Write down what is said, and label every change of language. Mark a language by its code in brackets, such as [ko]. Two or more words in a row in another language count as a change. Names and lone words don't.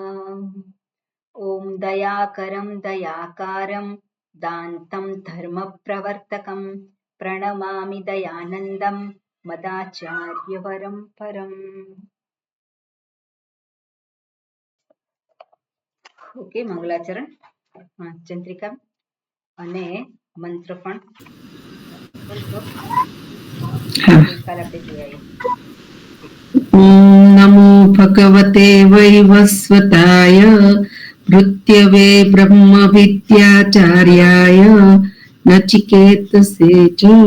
[sa] ॐ दयाकरं दयाकारं दान्तं धर्मप्रवर्तकं प्रणमामि दयानन्दं मदाचार्यवरं परम्। [gu] ओके, [sa] मंगलाचरण चंद्रिका [gu] અને મંત્ર પણ [sa] नमो भगवते वैवस्वताय भृत्यवे ब्रह्म विद्याचार्याय नचिकेतसे च।